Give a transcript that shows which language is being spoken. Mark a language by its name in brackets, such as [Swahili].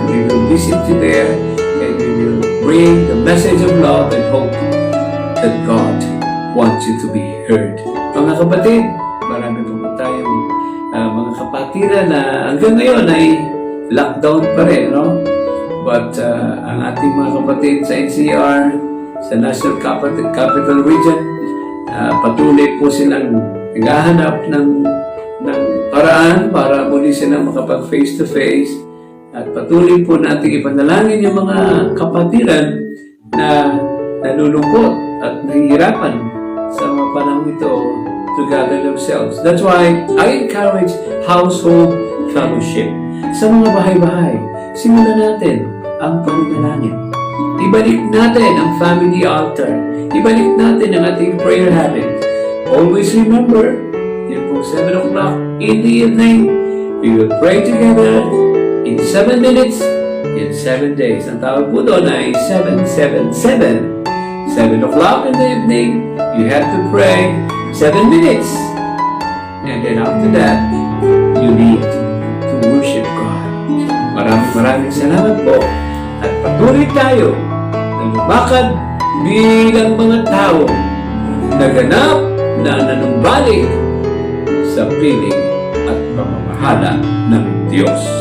[English] We will visit you there and we will bring the message of love and hope that God wants you to be heard. [Filipino] Mga kapatid, marami po tayong mga kapatiran na hanggang ngayon ay lockdown pa rin, no? But ang ating mga kapatid sa NCR, sa National Capital Region, patuloy po silang naghahanap ng paraan para muli silang makapag face-to-face. At patuloy po natin ipanalangin yung mga kapatiran na nalulungkot at nahihirapan sa mga panahon ito [English] to gather themselves. That's why I encourage household fellowship. [Filipino] Sa mga bahay-bahay, simulan natin ang pananalangin. Ibalik natin ang family altar. Ibalik natin ang ating prayer habit. [English] Always remember, [Filipino] yun po [English] 7 o'clock in the evening, we will pray together in 7 minutes, in 7 days. [Filipino] Ang tawag po doon ay [English] 777. 7 o'clock in the evening, you have to pray 7 minutes. And then after that, you need to worship God. [Filipino] Maraming salamat po. At patuloy tayo na lumakad bilang mga tao na ganap na nanumbalik sa piling at pamamahala ng Diyos.